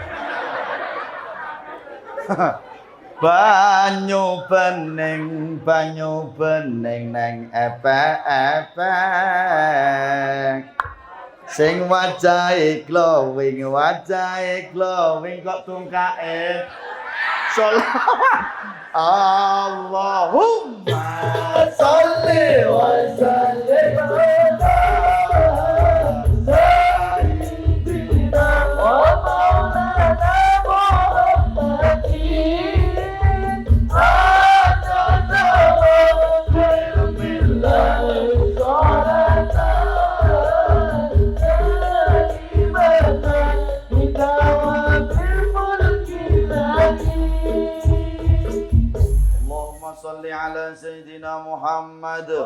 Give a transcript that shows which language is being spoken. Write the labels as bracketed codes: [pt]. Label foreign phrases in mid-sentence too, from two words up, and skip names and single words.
[jv] Banyu bening neng epek-epek. Sing wajahe glowing kok tungkae sholawat. [ar] اللهم صل وسلم على سيدنا ومولانا محمد. أدام بعلم الله صلاة دائمة بدوام ملك الله. اللهم صل على سيدنا محمد.